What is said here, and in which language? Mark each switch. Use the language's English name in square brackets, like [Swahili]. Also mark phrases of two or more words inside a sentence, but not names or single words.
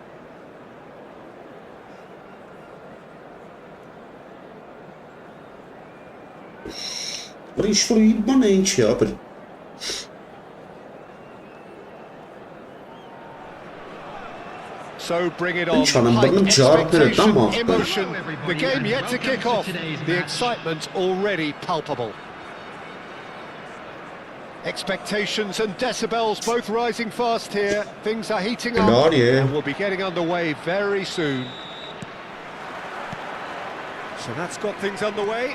[Armenian] Ինչ-որ մի բան է ինչ է, ապր [English] So bring it on. [Armenian] Ինչ անեմ, բրնում ջարդները տամ աղբեր [English] Emotion. The game yet to kick off. The excitement already palpable. Expectations and decibels both rising fast here. Things are heating up and we'll be getting underway very soon. So that's got things underway.